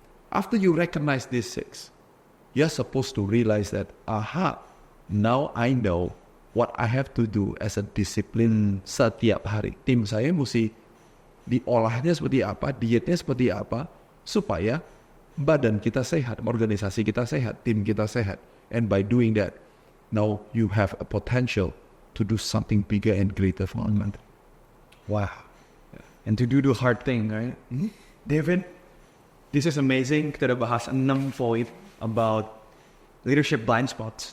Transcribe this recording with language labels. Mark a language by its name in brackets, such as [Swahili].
[English] After you recognize these 6, you're supposed to realize that, aha, now I know what I have to do as a discipline [Indonesian] setiap hari. Tim saya mesti diolahnya seperti apa, dietnya seperti apa, supaya badan kita sehat, organisasi kita sehat, tim kita sehat. [English] And by doing that, now you have a potential to do something bigger and greater for our country. Wow. And to do the hard thing, right? David, this is amazing. [Indonesian] Kita udah bahas 6 poin [English] about leadership blind spots.